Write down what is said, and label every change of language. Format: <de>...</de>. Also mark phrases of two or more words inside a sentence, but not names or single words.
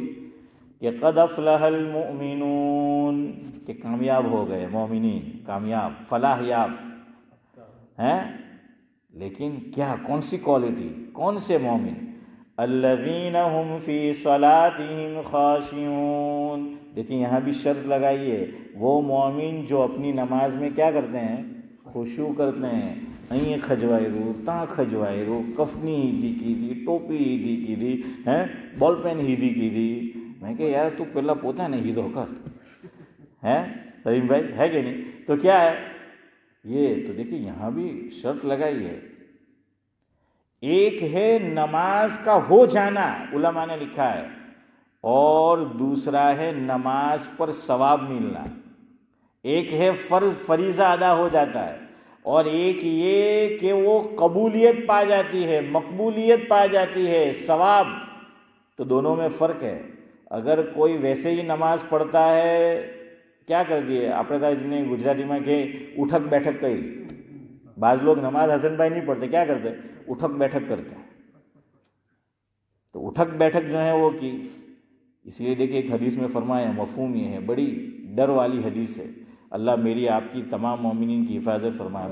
<ur>کہ</ur> <ar>قد افلح المؤمنون،</ar> <ur>کہ کامیاب ہو گئے مومنین، کامیاب، فلاح یاب ہیں. لیکن کیا؟ کون سی کوالٹی؟ کون سے مومن؟</ur> <ar>الذین هم فی صلاتهم خاشعون.</ar> <ur>لیکن یہاں بھی شرط لگائیے، وہ مومن جو اپنی نماز میں کیا کرتے ہیں؟ خشوع کرتے ہیں.</ur> <gu>અહીં ખજવાઈ રહ્યું, ત્યાં ખજવાઈ રહ્યું, કફની હીધી કીધી, ટોપી હીધી કીધી, બોલ પેન હીધી કીધી.</gu> <ur>میں کہ یار تو پہلا پوتا نہیں ہیدو کر ہے سلیم بھائی، ہے کہ نہیں؟ تو کیا ہے یہ؟ تو دیکھیے یہاں بھی شرط لگائی ہے. ایک ہے نماز کا ہو جانا، علماء نے لکھا ہے، اور دوسرا ہے نماز پر ثواب ملنا. ایک ہے فریضہ ادا ہو جاتا ہے، اور ایک یہ کہ وہ قبولیت پا جاتی ہے، مقبولیت پا جاتی ہے، ثواب. تو دونوں میں فرق ہے. اگر کوئی ویسے ہی نماز پڑھتا ہے، کیا کر دیے</ur> <gu>આપણે ત્યાં</gu> <ur>جنہیں گجراتی میں کہ اٹھک بیٹھک کہی. بعض لوگ نماز حسن بھائی نہیں پڑھتے، کیا کرتے؟ اٹھک بیٹھک کرتے. تو اٹھک بیٹھک جو ہے وہ کی. اس لیے دیکھیں ایک حدیث میں فرمایا، مفہوم یہ ہے، بڑی ڈر والی حدیث ہے. اللہ میری آپ کی تمام مومنین کی حفاظت فرمائے.</ur>